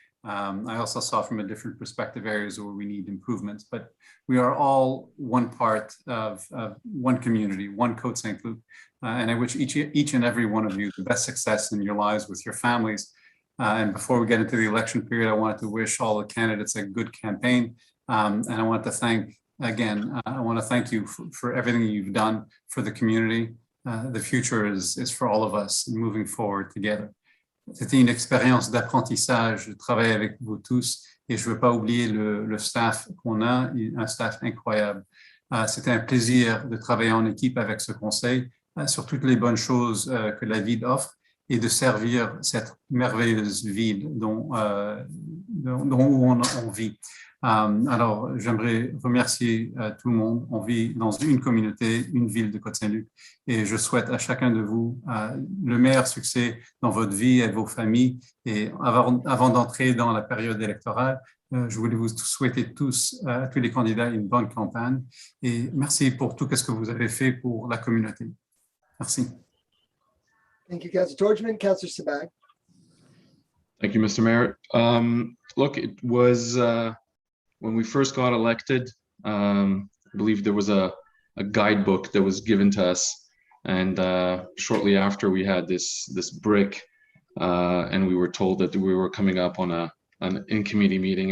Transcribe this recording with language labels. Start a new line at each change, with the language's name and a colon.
English: I also saw from a different perspective areas where we need improvements, but we are all one part of one community, one Côte Saint-Luc, and I wish each and every one of you the best success in your lives with your families. And before we get into the election period, I wanted to wish all the candidates a good campaign. And I want to thank, again, I want to thank you for everything you've done for the community. The future is for all of us moving forward together.
French: C'était une expérience d'apprentissage de travailler avec vous tous et je ne veux pas oublier le staff qu'on a, un staff incroyable. C'était un plaisir de travailler en équipe avec ce conseil sur toutes les bonnes choses que la ville offre et de servir cette merveilleuse ville dont on vit. Alors, j'aimerais remercier tout le monde. On vit dans une communauté, une ville de Côte Saint-Luc et je souhaite à chacun de vous le meilleur succès dans votre vie et vos familles. Et avant d'entrer dans la période électorale, je voulais vous souhaiter tous les candidats une bonne campagne et merci pour tout ce que vous avez fait pour la communauté. Merci.
English: Thank you, Councillor Torgman. Councillor Sabag. Thank you, Mr. Mayor. Look, it was when we first got elected, I believe there was a guidebook that was given to us. And shortly after we had this brick and we were told that we were coming up on an in-committee meeting.